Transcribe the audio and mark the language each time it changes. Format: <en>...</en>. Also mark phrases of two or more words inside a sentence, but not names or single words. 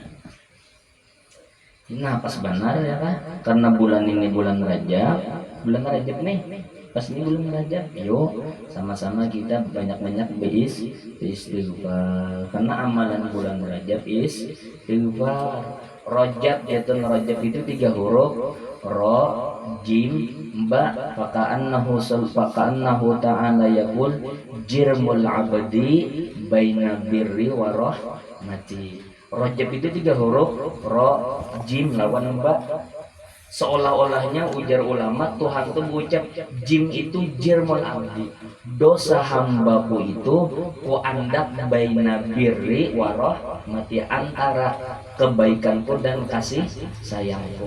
<id>Nah pas benar ya kan karena bulan ini bulan Rajab nih pas ini bulan Rajab yuk sama-sama kita banyak-banyak beristighfar karena amalan bulan Rajab istighfar. Rajab yaitu Rajab itu 3 huruf ro jim ba</id> <ar>فكأنه تعالى يقول جرم العبد بين بري ورحمتي.</ar> <bjn>Rajab itu 3 huruf ro jim lawan ba. Seolah-olahnya ujar ulama Tuhan itu mengucap jim itu</bjn> <ar>جرم العبد,</ar> <bjn>dosa hambaku itu ku andak</bjn> <ar>بين بري ورحمتي,</ar> <bjn>antara kebaikanku dan kasih sayangku.</bjn>